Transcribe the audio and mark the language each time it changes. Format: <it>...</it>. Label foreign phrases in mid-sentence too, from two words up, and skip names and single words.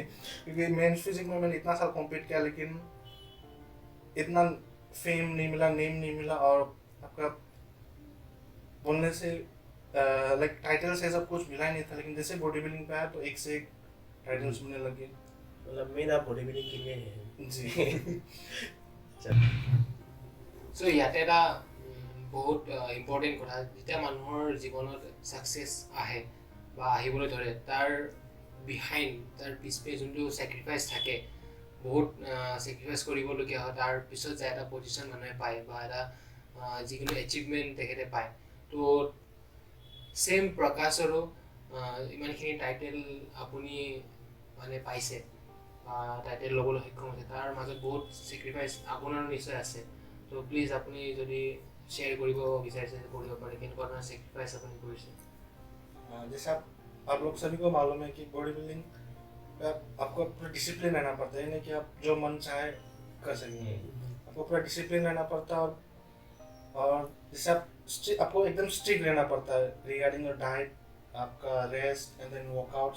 <hi>क्योंकि</hi> <en>men's physique</en> <hi>में मैंने इतना साल कॉम्पीट किया, लेकिन इतना फेम नहीं मिला, नेम नहीं मिला, और आपका बोलने से</hi> <en>like title</en> <hi>से सब कुछ मिला ही नहीं था। लेकिन जैसे</hi> <en>body building</en> <hi>पे आया तो एक से एक टाइटल्स मिलने लगे। मतलब मेन आप</hi> <en>body building</en> <hi>के लिए है जी</hi> <as>চ' ইয়াতে এটা বহুত ইম্পৰ্টেণ্ট কথা, যেতিয়া মানুহৰ জীৱনত ছাকচেছ আহে বা আহিবলৈ ধৰে, তাৰ বিহাইণ্ড, তাৰ পিছপে যোনটো ছেক্ৰিফাইচ থাকে, বহুত ছেক্ৰিফাইচ কৰিবলগীয়া হয়, তাৰ পিছত যায় এটা পজিশ্যন মানুহে পায় বা এটা যিকোনো এচিভমেণ্ট তেখেতে পায়। তো ছেম প্ৰকাশৰো ইমানখিনি টাইটেল আপুনি মানে পাইছে, টাইটেল ল'বলৈ সক্ষম হৈছে, তাৰ মাজত বহুত ছেক্ৰিফাইচ আপোনাৰো নিশ্চয় আছে। তো প্লিজ আপুনি যদি শ্বেয়াৰ কৰিব বিচাৰিছে কৰিব পাৰে, কেনেকুৱা ধৰণৰ ছেক্ৰিফাইচ আপুনি কৰিছে।</as> <hi>जैसे आप लोग सभी को मालूम है कि</hi> <en>body building</en> <hi>आपको पूरा डिसिप्लिन रहना पड़ता है, नहीं कि आप जो मन चाहे कर सकेंगे। आपको पूरा डिसिप्लिन रहना पड़ता है और जैसे आपको एकदम स्ट्रिक्ट रहना पड़ता है</hi> <en>regarding your diet,</en> <hi>आपका</hi> <en>rest and then workouts.</en>